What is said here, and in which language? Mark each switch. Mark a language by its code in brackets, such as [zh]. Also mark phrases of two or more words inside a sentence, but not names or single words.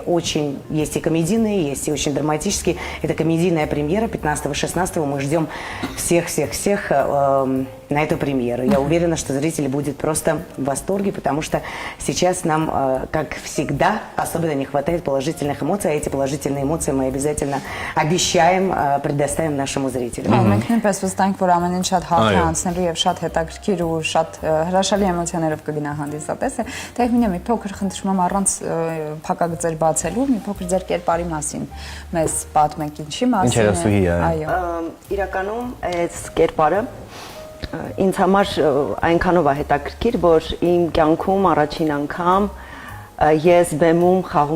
[ru] Очень есть и комедийные, есть и очень драматические. Это комедийная премьера 15-16 мы ждем всех на эту премьеру. Я уверена, что зритель будет просто в восторге, потому что сейчас нам, как всегда, особенно не хватает положительных эмоций, а эти положительные эмоции мы обязательно обещаем предоставим нашему зрителю. [hy] Մենք նույնպես վստահ ենք, որ ամեն ինչ շատ հաճ է անցնելու եւ շատ հետաքրքիր ու շատ հրաշալի էմոցիաներով կգնա հանդիսատեսը։ Տեխնիկա մի փոքր խնդրում եմ առանց փակագծեր բացելու, մի փոքր ձեր կերպարի մասին մեզ պատմեք, ինչի մասին։ Ինչ երասուհի է։ Այո։ Իրականում այս կերպարը ինձ համար այնքանով է հետաքրքիր, որ իմ կյանքում առաջին անգամ ես բեմում խաղում